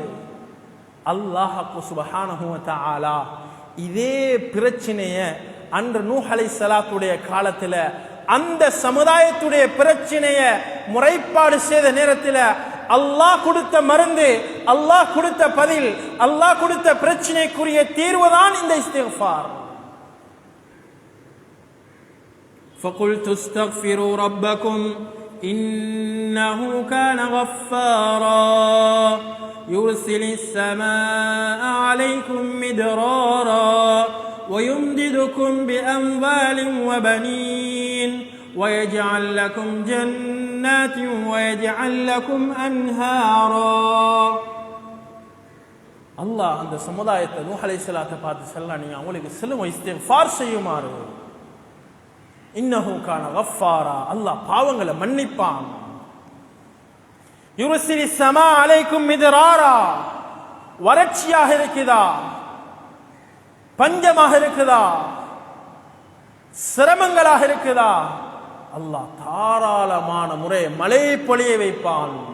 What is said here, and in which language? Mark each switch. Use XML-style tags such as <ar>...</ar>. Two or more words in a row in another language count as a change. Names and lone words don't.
<ar>الله سبحانه وتعالى</ar> <ta>இதே பிரச்சனைய அன்று நூஹ் அலைஹிஸ்ஸலாத்துடைய காலத்துல அந்த சமுதாயத்துடைய பிரச்சனைய முறைப்பாடு செய்த நேரத்தில் அல்லாஹ் கொடுத்த மருந்து, அல்லாஹ் கொடுத்த பதில், அல்லாஹ் கொடுத்த பிரச்சனைக்குரிய தீர்வுதான் இந்த இஸ்திக்ஃபார்.</ta> <ar>فَقُلْتُ اسْتَغْفِرُوا رَبَّكُمْ إِنَّهُ كَانَ غَفَّارًا يُرْسِلِ السَّمَاءَ عَلَيْكُمْ مِدْرَارًا وَيُمْدِدْكُمْ بِأَمْوَالٍ وَبَنِينَ وَيَجْعَلْ لَكُمْ جَنَّاتٍ وَيَجْعَلْ لَكُمْ أَنْهَارًا.</ar> <ta>அல்லாஹ் அந்த சமுதாயத்தை நூஹ் அலைஹிஸ்ஸலாத்தை பார்த்து சொல்லலாம், நீங்க அவங்களுக்கு சொல்லுங்க இஸ்திக்ஃபார் செய்யுமாறு.</ta> <ar>إنه كان غفارا,</ar> <ta>அல்லாஹ் பாவங்களை மன்னிப்பான்.</ta> <ar>يرسل السماء عليكم مدرارا,</ar> <ta>வறட்சியாக இருக்குதா, பஞ்சமாக இருக்குதா, சிரமங்களாக இருக்குதா, அல்லாஹ் தாராளமான முறை மழை பொழிய வைப்பான்.</ta>